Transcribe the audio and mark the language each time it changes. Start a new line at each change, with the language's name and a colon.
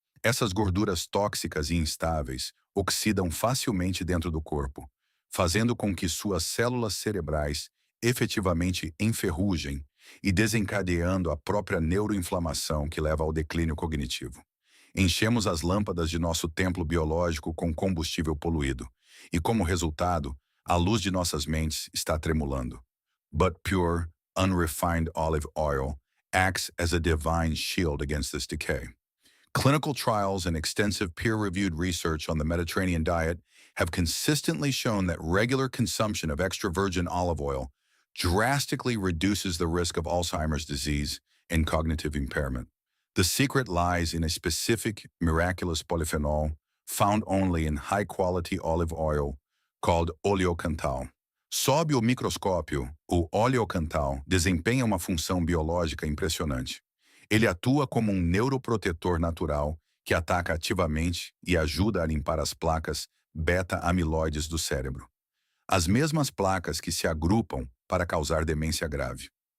Portuguese: Essas gorduras tóxicas e instáveis oxidam facilmente dentro do corpo, fazendo com que suas células cerebrais efetivamente enferrujem e desencadeando a própria neuroinflamação que leva ao declínio cognitivo. Enchemos as lâmpadas de nosso templo biológico com combustível poluído, e como resultado, a luz de nossas mentes está tremulando.
English: But pure, unrefined olive oil acts as a divine shield against this decay. Clinical trials and extensive peer-reviewed research on the Mediterranean diet have consistently shown that regular consumption of extra virgin olive oil drastically reduces the risk of Alzheimer's disease and cognitive impairment. The secret lies in a specific, miraculous polyphenol, found only in high-quality olive oil, called oleocanthal.
Portuguese: Sob o microscópio, o oleocanthal desempenha uma função biológica impressionante. Ele atua como um neuroprotetor natural que ataca ativamente e ajuda a limpar as placas beta-amiloides do cérebro. As mesmas placas que se agrupam para causar demência grave.